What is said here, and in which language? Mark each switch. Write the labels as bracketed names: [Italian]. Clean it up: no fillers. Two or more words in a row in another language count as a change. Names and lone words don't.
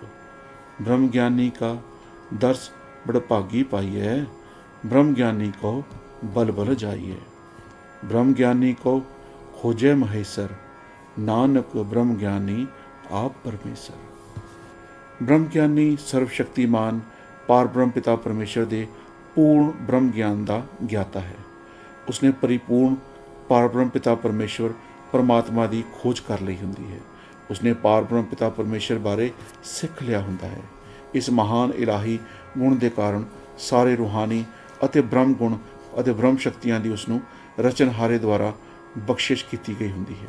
[Punjabi] ਬ੍ਰਹਮ ਗਿਆਨੀ ਕਾ ਦਰਸ਼ ਬੜ ਭਾਗੀ ਪਾਈਐ, ਬ੍ਰਹਮ ਗਿਆਨੀ ਕੋ ਬਲ ਬਲ ਜਾਈਐ। ਬ੍ਰਹਮ ਗਿਆਨੀ ਕੋ ਖੋਜੇ ਮਹੇਸ਼ਵਰ, ਨਾਨਕ ਬ੍ਰਹਮ ਗਿਆਨੀ ਆਪ ਪਰਮੇਸ਼ਵਰ। ਬ੍ਰਹਮ ਗਿਆਨੀ ਸਰਵਸ਼ਕਤੀਮਾਨ ਪਾਰ ਬ੍ਰਹਮ ਪਿਤਾ ਪਰਮੇਸ਼ਵਰ ਦੇ ਪੂਰਨ ਬ੍ਰਹਮ ਗਿਆਨ ਦਾ ਗਿਆਤਾ ਹੈ। ਉਸਨੇ ਪਰਿਪੂਰਨ ਪਾਰ ਬ੍ਰਹਮ ਪਿਤਾ ਪਰਮੇਸ਼ਵਰ ਪਰਮਾਤਮਾ ਦੀ ਖੋਜ ਕਰ ਲਈ ਹੁੰਦੀ ਹੈ। ਉਸਨੇ ਪਾਰ ਬ੍ਰਹਮ ਪਿਤਾ ਪਰਮੇਸ਼ਵਰ ਬਾਰੇ ਸਿੱਖ ਲਿਆ ਹੁੰਦਾ ਹੈ। ਇਸ ਮਹਾਨ ਇਲਾਹੀ ਗੁਣ ਦੇ ਕਾਰਨ ਸਾਰੇ ਰੂਹਾਨੀ ਅਤੇ ਬ੍ਰਹਮ ਗੁਣ ਅਤੇ ਬ੍ਰਹਮ ਸ਼ਕਤੀਆਂ ਦੀ ਉਸਨੂੰ ਰਚਨਹਾਰੇ ਦੁਆਰਾ ਬਖਸ਼ਿਸ਼ ਕੀਤੀ ਗਈ ਹੁੰਦੀ ਹੈ।